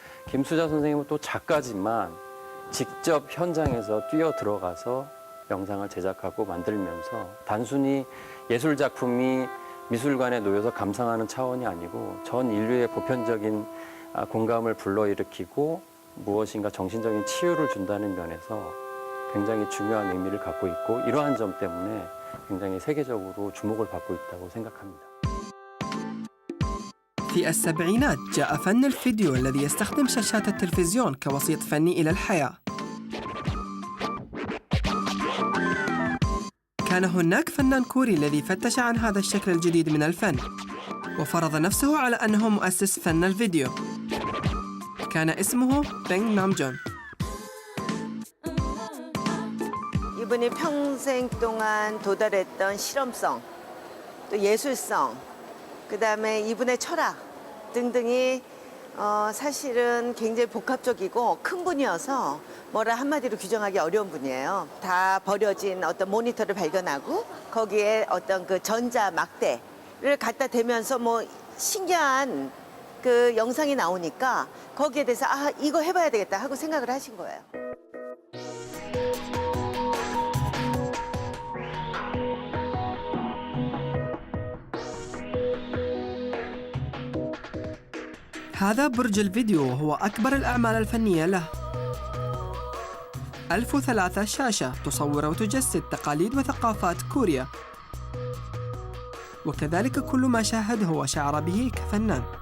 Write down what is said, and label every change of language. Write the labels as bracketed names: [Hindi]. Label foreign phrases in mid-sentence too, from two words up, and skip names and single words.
[Korean] 김수자 선생님은 또 작가지만 직접 현장에서 뛰어 들어가서 영상을 제작하고 만들면서 단순히 예술 작품이 미술관에 놓여서 감상하는 차원이 아니고 전 인류의 보편적인 공감을 불러일으키고 무엇인가 정신적인 치유를 준다는 면에서 굉장히 중요한 의미를 갖고 있고 이러한 점 때문에 굉장히 세계적으로 주목을 받고 있다고 생각합니다. [Arabic] في السبعينات جاء فن الفيديو الذي يستخدم شاشات التلفزيون كوسيط فني إلى الحياة. كان هناك فنان كوري الذي فتش عن هذا الشكل الجديد من الفن وفرض نفسه على أنه مؤسس فن الفيديو. كان اسمه 뱅 남준. [Korean] 이분이 평생 동안 도달했던 실험성, 또 예술성, 그다음에 이분의 철학 등등이 사실은 굉장히 복합적이고 큰 분이어서 뭐라 한마디로 규정하기 어려운 분이에요. 다 버려진 어떤 모니터를 발견하고 거기에 어떤 그 전자 막대를 갖다 대면서 뭐 신기한 그 영상이 나오니까 거기에 대해서 아 이거 해봐야 되겠다 하고 생각을 하신 거예요. [Arabic] هذا برج الفيديو وهو أكبر الأعمال الفنية له. 1003 شاشة تصور وتجسد تقاليد وثقافات كوريا، وكذلك كل ما شاهده وشعر به كفنان.